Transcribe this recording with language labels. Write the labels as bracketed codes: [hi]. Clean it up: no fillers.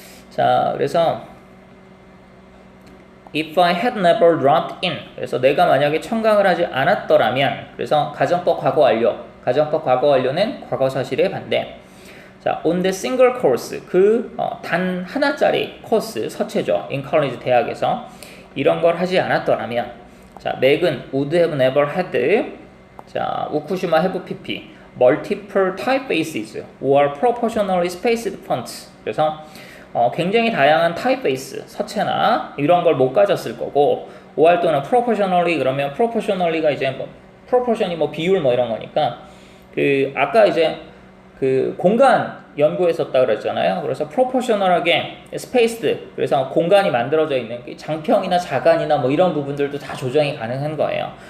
[ko] 자, 그래서 [en] If I had never dropped in, [ko] 그래서 내가 만약에 청강을 하지 않았더라면, 그래서 가정법 과거 완료, 가정법 과거 완료는 과거 사실의 반대. 자, [en] on the single course, [ko] 단 하나짜리 코스, 서체죠. [en] in college, [ko] 대학에서 이런 걸 하지 않았더라면, [en] 자, 맥은 would have never had, 자, 우쿠시마 have pp, multiple typefaces or proportionally spaced fonts. [ko] 그래서 굉장히 다양한 타입베이스, 서체나 이런 걸 못 가졌을 거고, or 또는 proportionally, 그러면 proportionally가 이제 뭐 proportion이 뭐 비율 뭐 이런 거니까, 아까 이제 공간 연구했었다 그랬잖아요. 그래서 proportional하게 spaced, 그래서 공간이 만들어져 있는 장평이나 자간이나 뭐 이런 부분들도 다 조정이 가능한 거예요.